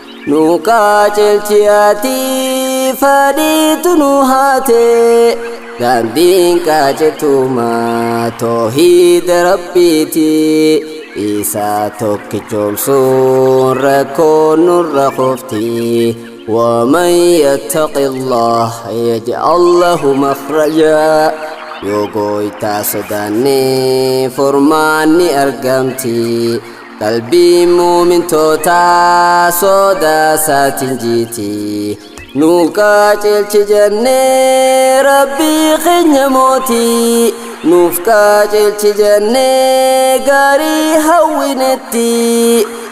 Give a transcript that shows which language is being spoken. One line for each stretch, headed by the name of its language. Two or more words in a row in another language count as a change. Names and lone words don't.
Oromo: Nu qajeelchi ati, fedhiitu nu haate, daandiin qajeeltuma toohiida Rabbiiti, isa tokkichoomsuun rakkoo nurra qofti.
Arabic: ومن يتق الله يجعل له مخرجا.
Oromo: Yoo gooytaa sodaanne furmaanni argamti, qalbii muumintootaa sodaa isaatiin jiiti. Nu qajeelchi jennee Rabbii keenya mooti, nuuf qajeelchi jennee gaarii hawwinetti.